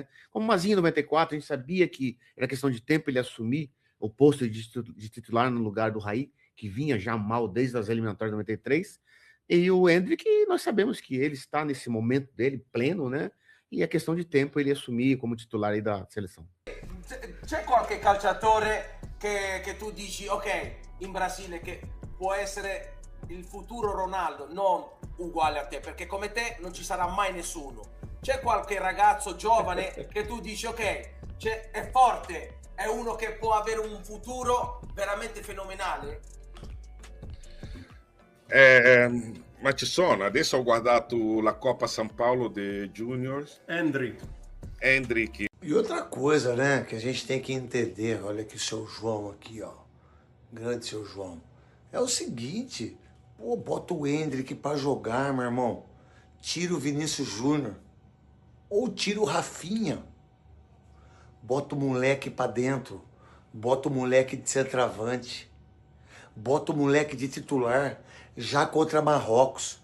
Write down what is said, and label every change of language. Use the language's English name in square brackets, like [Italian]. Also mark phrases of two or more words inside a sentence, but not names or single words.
[Portuguese] Como o Mazinho em 94, a gente sabia que era questão de tempo ele assumir o posto de titular no lugar do Raí, que vinha já mal desde as eliminatórias de 93. E o Endrick, nós sabemos que ele está nesse momento dele pleno, né? E é questão de tempo ele assumir como titular aí da seleção. [Italian] C'è qualche calciatore che tu dici, ok, in Brasile che può essere il futuro Ronaldo, non uguale a te, perché come te non ci sarà mai nessuno. C'è qualche ragazzo giovane che tu dici, ok, è forte, è uno che può avere un futuro veramente fenomenale? Ma ci sono, adesso ho guardato la Coppa São Paulo de Juniors. Endrick. [Portuguese] E outra coisa, né, que a gente tem que entender, olha aqui o seu João aqui, ó, grande seu João, é o seguinte, pô, bota o Endrick pra jogar, meu irmão, tira o Vinícius Júnior, ou tira o Rafinha, bota o moleque pra dentro, bota o moleque de centroavante, bota o moleque de titular, já contra Marrocos.